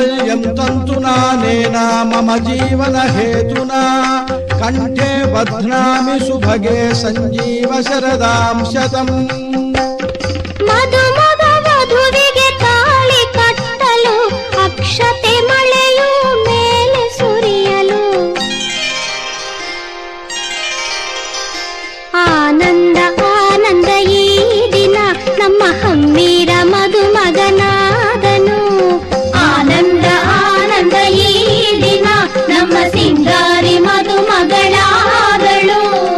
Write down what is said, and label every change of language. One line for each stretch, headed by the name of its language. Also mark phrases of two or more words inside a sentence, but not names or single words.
Sanskrit: नित्यं तन्तुनानेन मम जीवन हेतुना कंठे बध्नामि सुभगे संजीव शरदां शतम्
Kannada: ಮದುಮಗ ವಧುವಿಗೆ ತಾಳಿ ಕಟ್ಟಲು ಅಕ್ಷತೆ ಮಳೆಯು ಮೇಲೆ ಸುರಿಯಲು ಆನಂದ ಆನಂದ ಈ ದಿನ ನಮ್ಮ ಹಮ್ಮೀರ ಮದುಮಗನಾದನು ಆನಂದ ಆನಂದ ಈ ದಿನ ನಮ್ಮ ಸಿಂಗಾರಿ ಮದುಮಗಳಾದಳು